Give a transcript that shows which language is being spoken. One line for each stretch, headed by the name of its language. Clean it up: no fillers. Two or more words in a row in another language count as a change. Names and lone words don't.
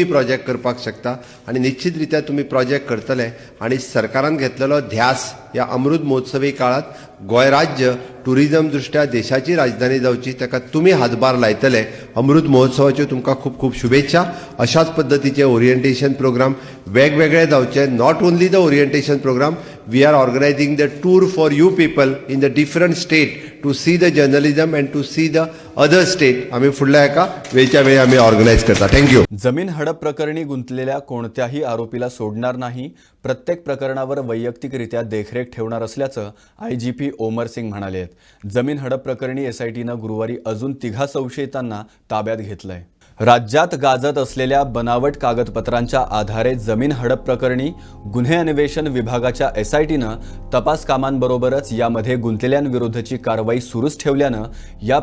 Konkani: प्रोजेक्ट करपाक शकता आनी निश्चित रित्या तुमी प्रोजेक्ट करतले आनी सरकारान घेतलेलो ध्यास ह्या अमृत महोत्सवी काळात गोंय राज्य टुरिजम दृश्ट्या देशाची राजधानी जावची ताका तुमी हातभार लायतले अमृत महोत्सवाच्यो तुमकां खूब खूब शुभेच्छा अशाच पद्दतीचे
English: orientation program
Konkani: वेगवेगळे जावचे
English: not only the orientation program we are organizing the tour for you people in the different state to see the journalism and to see the other state
Konkani: आमी फुडल्या एका वेळच्या वेळी आमी ऑर्गनायज करता थँक्यू
Marathi: जमीन हडप प्रकरणी गुंतलेल्या कोणत्याही आरोपीला सोडणार नाही प्रत्येक प्रकरणावर वैयक्तिकरित्या देखरेख ठेवणार असल्याचं आयजीपी ओमर सिंग म्हणाले जमीन हडप प्रकरणी एसआयटीनं गुरुवारी अजून 3 संशयितांना ताब्यात घेतलंय राज्यात गाजत असलेल्या बनावट कागदपत्रांच्या आधारे जमीन हडप प्रकरणी गुन्हे अन्वेषण विभागाच्या एसआयटीनं तपास कामांबरोबरच यामध्ये गुंतलेल्यांविरुद्धची कारवाई सुरूच ठेवल्यानं या